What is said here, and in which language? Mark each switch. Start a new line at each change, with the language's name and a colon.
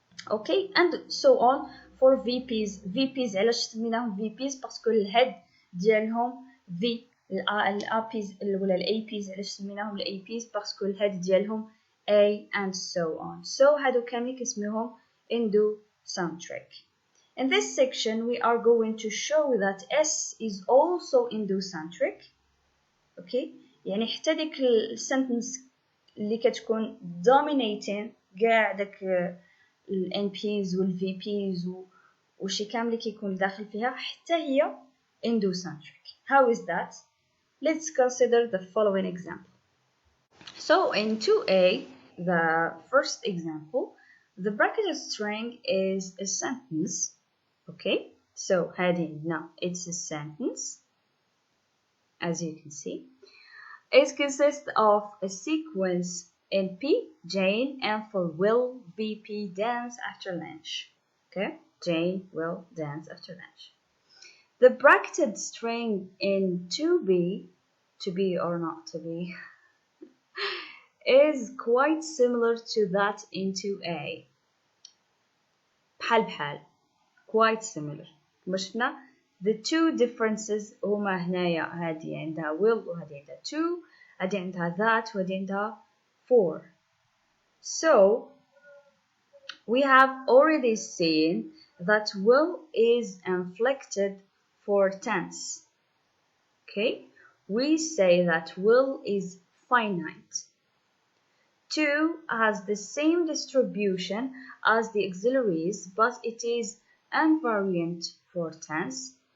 English: Okay, and so on for VPs.
Arabic: VPs علاش سميناهم VPs باسكو الهيد ديالهم V. الAPs ولا الAPs علاش سميناهم الAPs باسكو الهيد ديالهم A
English: and so on.
Arabic: So هادو كامل كيسميوهم endocentric.
English: In this section we are going to show that S is also endocentric.
Arabic: Okay, يعني حتى ديك السنتنس اللي كتكون dominating كاع داك ال NPs وال VPs وشي كامل اللي كيكون داخل فيها حتى هي endocentric.
English: How is that? Let's consider the following example. So in 2A, the first example, the bracketed string is a sentence. Okay, so heading now it's a sentence, as you can see. It consists of a sequence NP, Jane, and for will, VP, dance after lunch. Okay, Jane will dance after lunch. The bracketed string in 2B, to be or not to be, is quite similar to that in 2A.
Arabic: بحال
English: quite similar.
Arabic: كما شفنا
English: the two differences
Arabic: هما هنايا هذه عندها will وهذه عندها to، هذه عندها that وهذه عندها for.
English: So we have already seen that will is inflected for tense. Okay, we say that will is finite. To has the same distribution as the auxiliaries, but it is invariant for tense.